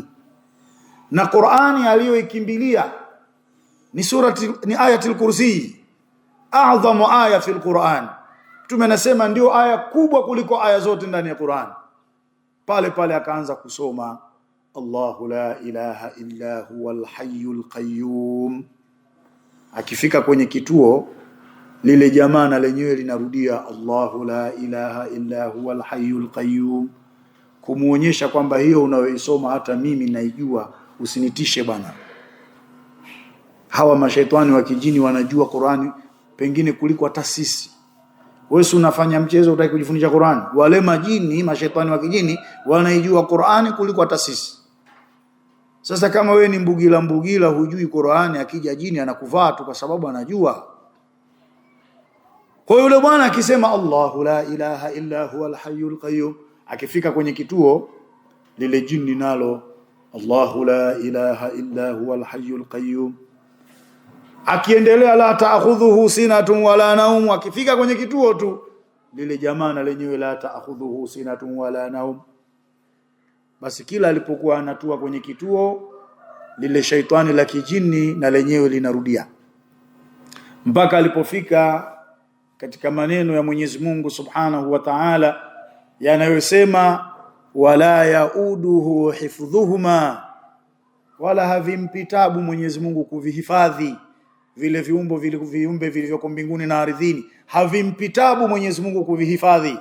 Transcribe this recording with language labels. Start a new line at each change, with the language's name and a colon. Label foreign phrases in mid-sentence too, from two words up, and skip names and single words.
Swahili: Na Qur'ani aliyoikimbilia ni ayatul kursi,
Arabic: أعظم آية في القرآن.
Swahili: Mtume anasema ndio aya kubwa kuliko aya zote ndani ya Qur'an. Pale pale akaanza kusoma
Arabic: الله لا إله إلا هو الحي القيوم.
Swahili: Akifika kwenye kituo, lile jamaa na lenyewe linarudia
Arabic: الله لا إله إلا هو الحي القيوم,
Swahili: kumuonyesha kwamba hiyo unayoisoma hata mimi naijua, usinitishe bwana. Hawa mashaitani wa kijini wanajua Qur'ani pengine kuliko hata sisi. Wewe unafanya mchezo, utaki kujifundisha Qur'ani? Wale majini, mashaitani wa kijini, wanaijua Qur'ani kuliko hata sisi. Sasa kama wewe ni mbugila hujui Qur'ani, akija jini anakuvaa tu kwa sababu anajua. Kwa yule bwana akisema
Arabic: الله لا إله إلا هو الحي القيوم,
Swahili: akifika kwenye kituo, lile jini nalo
Arabic: الله لا إله إلا هو الحي القيوم,
Swahili: akiendelea
Arabic: لا تأخذه سنة ولا نوم.
Swahili: Akifika kwenye kituo tu, lile jamaa na lenyewe
Arabic: لا تأخذه سنة ولا نوم.
Swahili: Basi kila alipokuwa anatua kwenye kituo, lile shaitani la kijini na lenyewe linarudia, mpaka alipofika katika maneno ya Mwenyezi Mungu
Arabic: سبحانه وتعالى
Swahili: yanayosema
Arabic: ولا يئوده حفظهما,
Swahili: wala havimpitabu Mwenyezi Mungu kuvihifadhi vile viumbe vilivyoko mbinguni na ardhini, havimpitabu Mwenyezi Mungu kuvihifadhi.